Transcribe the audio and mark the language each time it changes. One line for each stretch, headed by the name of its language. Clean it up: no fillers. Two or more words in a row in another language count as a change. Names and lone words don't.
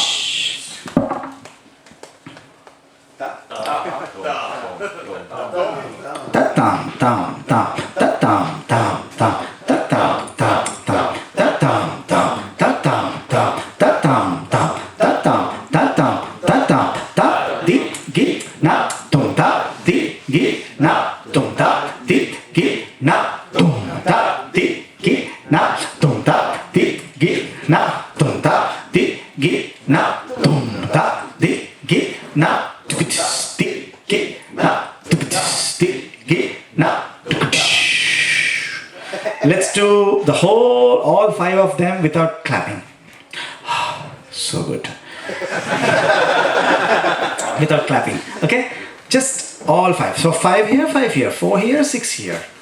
English: Ta tam tam tam ta tam tam tam ta tam tam tam ta tam tam ta tam tam ta tam tam ta tam ta tam ta tam ta di gi na tum ta di gi na tum ta di gi na tum ta di gi na tum ta di gi na tum ta di gi na tum ta di gi na di gi na. Let's do the all 5 of them without clapping. So good. Without clapping. Okay? Just all 5. So 5 here, 5 here, 4 here, 6 here.